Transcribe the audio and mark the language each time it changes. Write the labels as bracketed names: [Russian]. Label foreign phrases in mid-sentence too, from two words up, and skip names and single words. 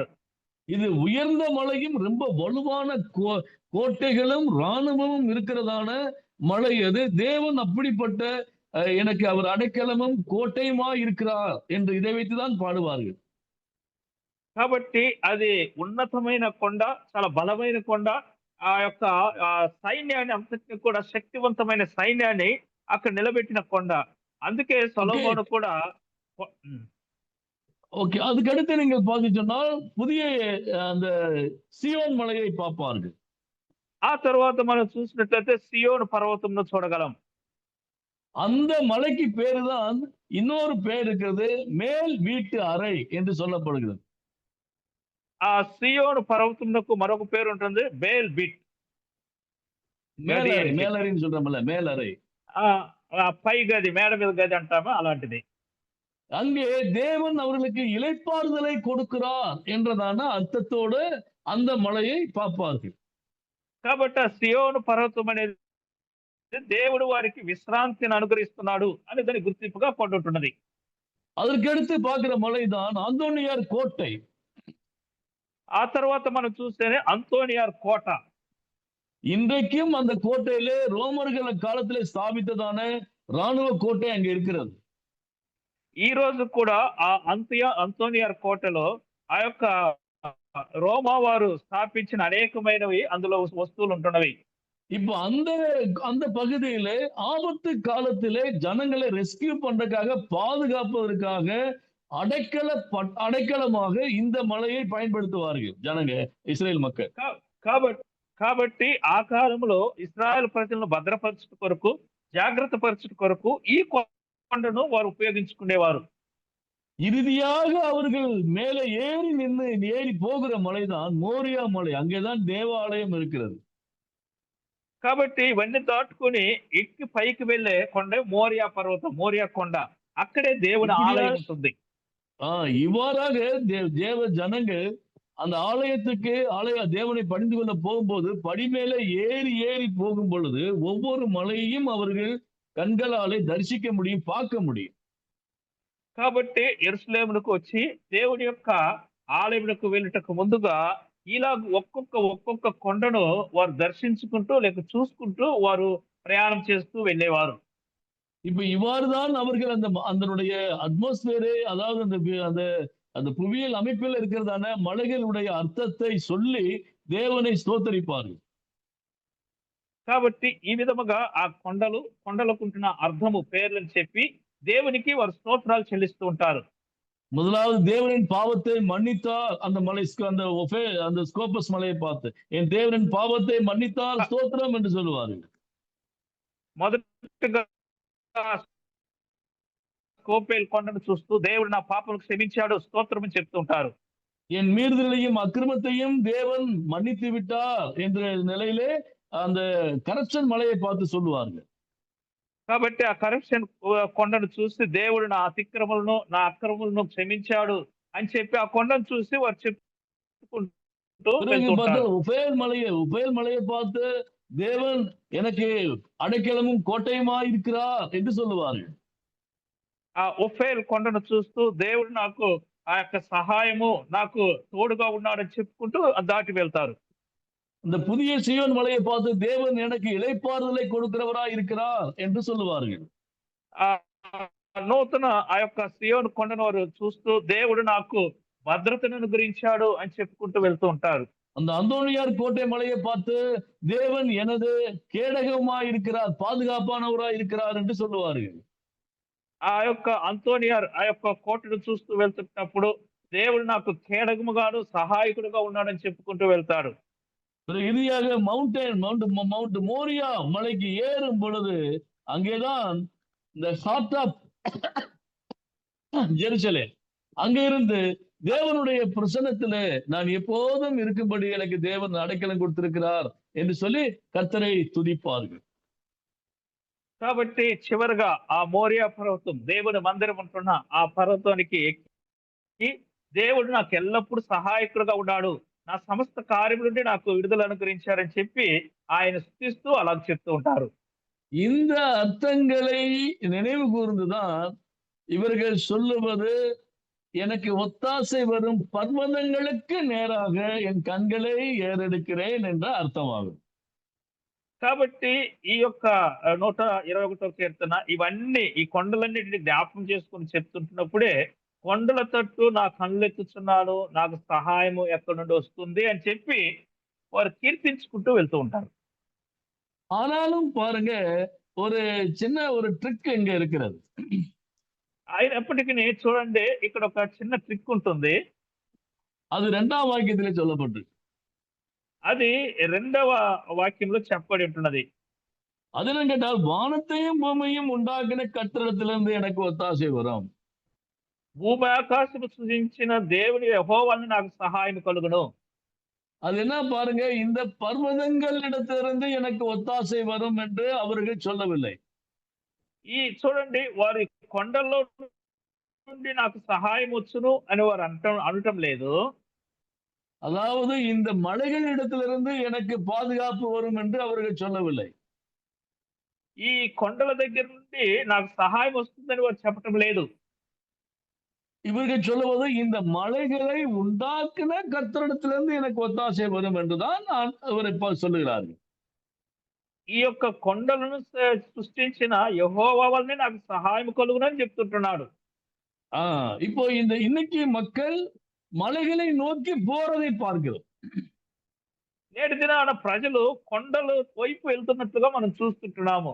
[Tamil] இது உயர்ந்த மலையும் ரொம்ப வலுவான கோட்டைகளும் ராணுவமும் இருக்கிறதான மலை அது. தேவன் அப்படிப்பட்ட எனக்கு அவர் அடைக்கலமும் கோட்டையுமா இருக்கிறார் என்று இதை வைத்துதான் பாடுவார்கள். [Telugu] కాబట్టి అది ఉన్నతమైన కొండ, చాలా బలమైన కొండ. ఆ యొక్క సైన్యాన్ని అంతటిని కూడా శక్తివంతమైన సైన్యాన్ని అక్కడ నిలబెట్టిన కొండ. అందుకే సొలొమోను కూడా [Tamil] ஓகே, அதுக்கு அடுத்து நீங்கள் பார்த்து சொன்னால் புதிய அந்த சியோன் மலையை பார்ப்பார்கள். [Telugu] ఆ తర్వాత మనం చూసినట్లయితే సియోను పర్వతంను చూడగలం. [Tamil] அந்த மலைக்கு பேரு தான் இன்னொரு பேர் இருக்கிறது, மேல் வீட்டு அறை என்று சொல்லப்படுகிறது. [Telugu] ఆ సియోను పర్వతంకు మరొక పేరు ఉంటుంది, బేల్ బిట్. [Tamil] மேலறைன்னு சொல்றோம்ல, மேலறை. [Telugu] పై గది, మేడ మీద గది అంటామా, అలాంటిది. [Tamil] அங்கே தேவன் அவர்களுக்கு இளைப்பாறுதலை கொடுக்கிறார் என்றதான அர்த்தத்தோடு அந்த மலையை பார்ப்பார்கள். [Telugu] కాబట్టి ఆ సియోను పర్వతం అనేది దేవుడు వారికి విశ్రాంతిని అనుగ్రహిస్తున్నాడు అని దాని గుర్తింపుగా కొంటుంటున్నది. [Tamil] அதற்கடுத்து பார்க்கிற மலைதான் அந்தோனியார் கோட்டை. [Telugu] ఆ తర్వాత మనం చూస్తేనే అంతోనియార్ కోట. [Tamil] இன்றைக்கும் அந்த கோட்டையிலே ரோமர்கள் காலத்திலே ஸ்தாபித்ததான ராணுவ கோட்டை அங்கே இருக்கிறது. [Telugu] ఈ రోజు కూడా ఆ అంతోనియార్ కోటలో ఆ యొక్క రోమా వారు స్థాపించిన అనేకమైనవి అందులో వస్తువులు ఉంటున్నవి. [Tamil] இப்போ அந்த பகுதியிலே ஆபத்து காலத்திலே ஜனங்களை ரெஸ்கியூ பண்றதுக்காக, பாதுகாப்பதற்காக அடைக்கலமாக இந்த மலையை பயன்படுத்துவார்கள் ஜனங்க, இஸ்ரேல் மக்கள். [Telugu] కాబట్టి ఆ కాలంలో ఇశ్రాయేల్ ప్రజలను భద్రపరచుట కొరకు, జాగ్రత్త పరచుట కొరకు ఈ కొండను వారు ఉపయోగించుకునేవారు. [Tamil] இறுதியாக அவர்கள் மேலே ஏறி போகிற மலைதான் மோரியா மலை. அங்கேதான் தேவாலயம் இருக்கிறது. [Telugu] కాబట్టి ఇవన్నీ దాటుకుని ఎక్కి పైకి వెళ్ళే కొండ మోరియా పర్వతం, మోరియా కొండ. అక్కడే దేవుని ఆలయం ఉంటుంది. [Tamil] இவ்வாறாக தேவ ஜனங்கள் அந்த ஆலயத்துக்கு தேவனை பணிந்து கொள்ள போகும்போது படிமேல ஏறி ஏறி போகும் பொழுது ஒவ்வொரு மலையையும் அவர்கள் கண்களாலே தரிசிக்க முடியும், பார்க்க முடியும். [Telugu] కాబట్టి యెరూషలేమునకు వచ్చి దేవుడి యొక్క ఆలయమునకు వెళ్ళుటకు ముందుగా ఇలా ఒక్కొక్క కొండను వారు దర్శించుకుంటూ లేక చూసుకుంటూ వారు ప్రయాణం చేస్తూ వెళ్ళేవారు. [Tamil] இப்ப இவ்வாறுதான் அவர்கள் அதனுடைய அட்மாஸ்பியரே, அதாவது அந்த அந்த புவியியல் அமைப்பில் இருக்கிறதான மலைகளுடைய அர்த்தத்தை சொல்லி தேவனை ஸ்தோத்தரிப்பார்கள். [Telugu] కాబట్టి ఈ విధముగా ఆ కొండలకుంటున్న అర్థము పేర్లను చెప్పి దేవునికి వారు స్తోత్రాలు చెల్లిస్తూ ఉంటారు. [Tamil] முதலாவது தேவனின் பாவத்தை மன்னித்தால் அந்த மலை, அந்த ஸ்கோபஸ் மலையை பார்த்து என் தேவனின் பாவத்தை மன்னித்தால் ஸ்தோத்திரம் என்று சொல்லுவார்கள். [Telugu] మొదటగా స్కోపేల్ కొండను చూస్తూ దేవుడు నా పాపలకు క్షమించాడు స్తోత్రం అని చెప్తూ ఉంటారు. [Tamil] என் மீறுதலையும் அக்கிரமத்தையும் தேவன் மன்னித்து விட்டார் என்ற நிலையிலே அந்த கரப்ஷன் மலையை பார்த்து சொல்லுவார்கள். [Telugu] కాబట్టి ఆ కరప్షన్ కొండను చూసి దేవుడు నా అతిక్రమలను నా అక్రమలను క్షమించాడు అని చెప్పి ఆ కొండను చూసి వారు చెప్పుకుంటూ వెళ్తుంటారు. [Tamil] உபேல் மலையை பார்த்து தேவன் எனக்கு அடைக்கலமும் கோட்டையுமா இருக்கிறார் என்று சொல்லுவார்கள். [Telugu] ఆ ఒఫేల్ కొండను చూస్తూ దేవుడు నాకు ఆ యొక్క సహాయము నాకు తోడుగా ఉన్నాడని చెప్పుకుంటూ దాటి వెళ్తారు. [Tamil] இந்த புதிய சீயோன் மலையை பார்த்து தேவன் எனக்கு இளைப்பாறுதலை கொடுக்கிறவராய் இருக்கிறார் என்று சொல்லுவார்கள். [Telugu] ఆ నూతన ఆ యొక్క సియోను కొండను వారు చూస్తూ దేవుడు నాకు భద్రతను అనుగ్రహించాడు అని చెప్పుకుంటూ వెళ్తూ ఉంటారు. [Tamil] அந்த அந்தோனியார் கோட்டை மலையை பார்த்து தேவன் எனது கேடகமாய் இருக்கிறார், பாதுகாப்பானவராய் இருக்கிறார் என்று சொல்லுவார்கள். [Telugu] ఆ యొక్క అంతోనియార్ ఆ యొక్క కోటను చూస్తూ వెళ్తున్నప్పుడు దేవుడు నాకు కేడగముగాను సహాయకుడుగా ఉన్నాడని చెప్పుకుంటూ వెళ్తాడు. [Tamil] இறுதியாக மவுண்ட் மோரியா மலைக்கு ஏறும் பொழுது அங்கேதான் இந்த [English] heart of Jerusalem, [Tamil] அங்க இருந்து தேவனுடைய பிரசன்னத்திலே நான் எப்போதும் இருக்கும்படி எனக்கு தேவன் அடைக்கலம் கொடுத்திருக்கிறார் என்று சொல்லி கர்த்தரை துதிப்பார்கள். [Telugu] కాబట్టి చివరగా ఆ మోరియా పర్వతం దేవుని మందిరం ఉంటున్న ఆ పర్వతానికి ఎక్కి దేవుడు నాకు ఎల్లప్పుడూ సహాయకుడుగా ఉన్నాడు, నా సమస్త కార్యం నుండి నాకు విడుదల అనుగ్రహించారని చెప్పి ఆయన స్తుతిస్తూ అలా చెప్తూ ఉంటారు. [Tamil] இந்த அர்த்தங்களை நினைவு கூர்ந்துதான் இவர்கள் சொல்லுவது எனக்கு ஒத்தாசை வரும் பர்வதங்களுக்கு நேராக என் கண்களை ஏறெடுக்கிறேன் என்ற அர்த்தமாகும். [Telugu] కాబట్టి ఈ యొక్క 121వ కీర్తన ఇవన్నీ ఈ కొండలన్నిటిని జ్ఞాపకం చేసుకుని చెప్తుంటున్నప్పుడే కొండల తట్టు నా కళ్ళెత్తుచున్నాను, నాకు సహాయము ఎక్కడి నుండి వస్తుంది అని చెప్పి వారు కీర్తించుకుంటూ వెళ్తూ ఉంటారు. [Tamil] ஆனாலும் பாருங்க, ஒரு சின்ன ஒரு ட்ரிக் இங்க இருக்கிறது. [Telugu] అయినప్పటికీ చూడండి ఇక్కడ ఒక చిన్న ట్రిక్ ఉంటుంది. [Tamil] அது 2ஆம் வாக்கியத்திலே சொல்லப்பட்டிருக்கு. [Telugu] అది 2వ వాక్యంలో చెప్పబడి ఉంటున్నది. [Tamil] அது என்ன கேட்டால், வானத்தையும் பூமியையும் உண்டாக்கின கர்த்தரிடத்திலிருந்து எனக்கு ஒத்தாசை வரும். [Telugu] భూమి ఆకాశము సృజించిన దేవుని యెహోవాను నాకు సహాయం కలుగును. [Tamil] அது என்ன பாருங்க, இந்த பர்வதங்களிடத்திலிருந்து எனக்கு ஒத்தாசை வரும் என்று அவர்கள் சொல்லவில்லை. [Telugu] ఈ చూడండి వారి కొండల్లో నుండి నాకు సహాయం వచ్చును అని వారు అనటం లేదు. [Tamil] அதாவது இந்த மலைகளிடத்திலிருந்து எனக்கு பாதுகாப்பு வரும் என்று அவர்கள் சொல்லவில்லை. [Telugu] ఈ కొండల దగ్గర నుండి నాకు సహాయం వస్తుందని వారు చెప్పటం లేదు. [Tamil] இவர்கள் சொல்லுவது இந்த மலைகளை உண்டாக்கின கர்த்தரிடத்திலிருந்து எனக்கு ஒத்தாசை வரும் என்றுதான் அவரை சொல்லுகிறார்கள். [Telugu] ఈ యొక్క కొండలను సృష్టించిన యెహోవా వల్లనే నాకు సహాయం కలుగునని చెప్తుంటున్నాడు. [Tamil] இப்போ இன்னைக்கு மக்கள் மலைகளை நோக்கி போறதை பார்க்கிறோம். [Telugu] నేటి దినాన ప్రజలు కొండల వైపు వెళ్తున్నట్లుగా మనం చూస్తుంటున్నాము.